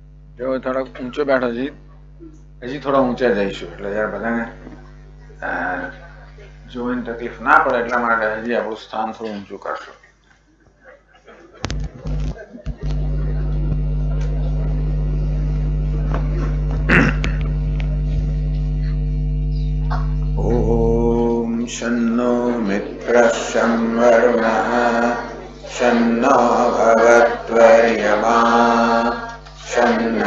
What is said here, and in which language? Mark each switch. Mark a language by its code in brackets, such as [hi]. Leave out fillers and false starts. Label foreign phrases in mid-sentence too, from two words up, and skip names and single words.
[gu] જો થોડોક ઊંચો બેઠો છે, હજી થોડા ઊંચા જઈશું એટલે જરા બધાને જોઈને તકલીફ ના પડે એટલા માટે હજી આપણું સ્થાન થોડું ઊંચું કરશું. [sa] ओम शन्नो मित्रः शं वरुणः शन्नो भगवत्वर्यमा शन्न